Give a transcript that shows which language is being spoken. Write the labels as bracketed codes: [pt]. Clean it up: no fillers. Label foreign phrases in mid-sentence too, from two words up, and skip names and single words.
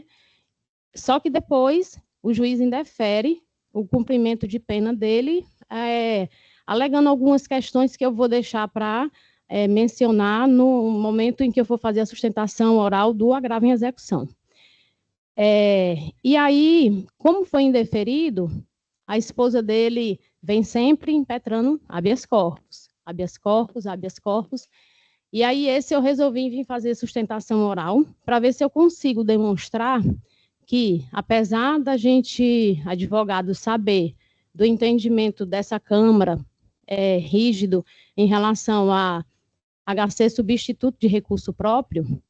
[pt] Só que depois o juiz indefere o cumprimento de pena dele, alegando algumas questões que eu vou deixar para mencionar no momento em que eu for fazer a sustentação oral do agravo em execução. E aí, como foi indeferido, a esposa dele vem sempre impetrando [la] habeas corpus, habeas corpus, habeas corpus, [pt] e aí esse eu resolvi vir fazer sustentação oral, para ver se eu consigo demonstrar que, apesar da gente, advogado, saber do entendimento dessa Câmara rígido em relação a HC substituto de recurso próprio,